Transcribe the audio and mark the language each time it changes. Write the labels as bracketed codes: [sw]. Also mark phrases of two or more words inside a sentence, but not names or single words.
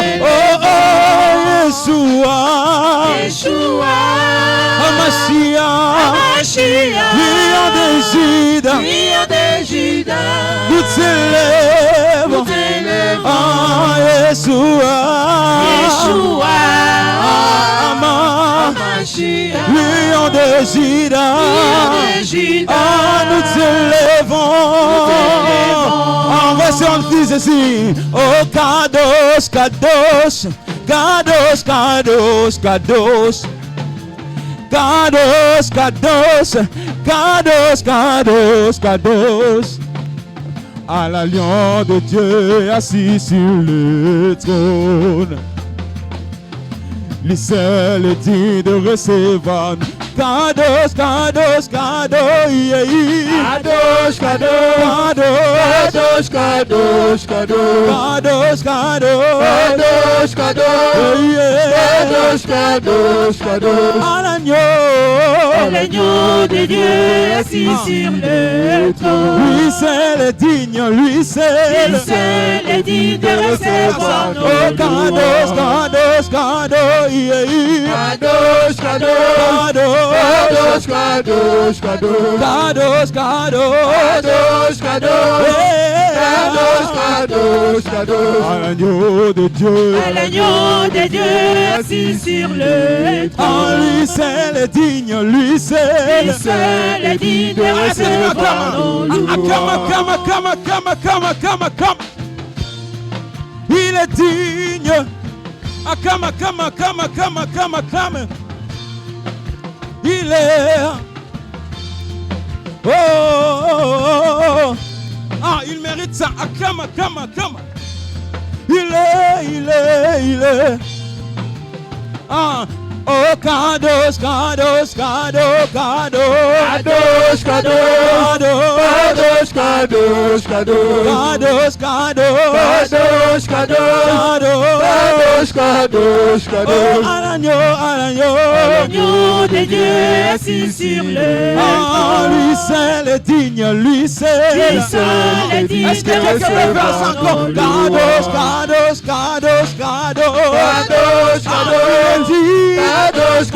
[fr] Oh Yeshua, Amashia, Lion de Juda, nous t'élevons à Yeshua, Lion de Juda, nous t'élevons. On va se rendre ceci. [he] Oh, קדוש, קדוש, קדוש, קדוש, קדוש. קדוש, קדוש, קדוש, קדוש, קדוש. [fr] À la lion de Dieu assis sur le trône. Lui seul est digne de recevoir. [he] קדוש, קדוש, קדוש, [en] yeah, yeah. [he] קדוש, קדוש, קדוש, קדוש, קדוש, קדוש, קדוש, Kadosh, yeah. קדוש, קדוש. [fr] À l'agneau, l'agneau de Dieu assis sur le trône. lui seul est digne, lui seul. Lui seul est digne de recevoir nos [he] Oh, קדוש, [fr] louanges. [he] קדוש, קדוש, [en] yeah, yeah. [he] קדוש, קדוש, Kadosh, קדוש, קדוש, Kadosh, Kadosh. Kadosh, קדוש, קדוש, yeah. קדוש, קדוש. [fr] À l'agneau de Dieu, À l'agneau de Dieu assis sur le oh, trône. lui seul est digne, lui seul. Lui seul est digne de recevoir nos louanges. Come. Il est digne. Come. Il est. Oh. Ah, il mérite ça. Come. Il est. Ah. [he] Oh, קדוש, קדוש, קדוש, קדוש, קדוש, קדוש, קדוש, קדוש, Kadosh, Kadosh. Kadosh, קדוש, קדוש, קדוש, קדוש. [fr] à l'agneau. L'agneau de Dieu assis sur le Ah, trône. lui seul est digne, lui Lui seul. seul est digne Est-ce que de quelqu'un peut faire ça recevoir encore? nos [he] קדוש, קדוש, קדוש, קדוש,